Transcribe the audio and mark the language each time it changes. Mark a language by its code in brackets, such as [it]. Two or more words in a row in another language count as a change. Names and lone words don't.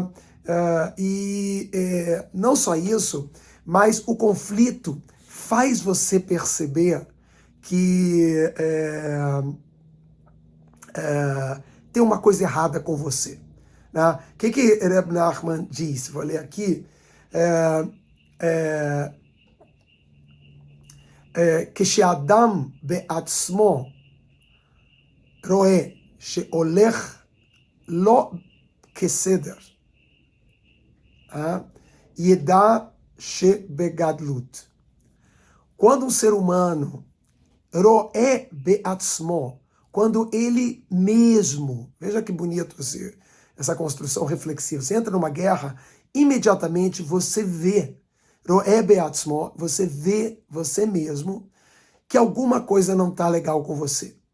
[pt] Não só isso, mas o conflito faz você perceber que tem uma coisa errada com você. O que Reb Nachman diz? Vou ler aqui. [he] כשאדם בעצמו רואה שהולך לא כסדר, ידע שבגדלות. [pt] Quando um ser humano [he] רואה בעצמו, [pt] quando ele mesmo, veja que bonito essa construção reflexiva, você entra numa guerra, imediatamente você vê, [he] רואה בעצמו, [pt] você vê você mesmo que alguma coisa não está legal com você.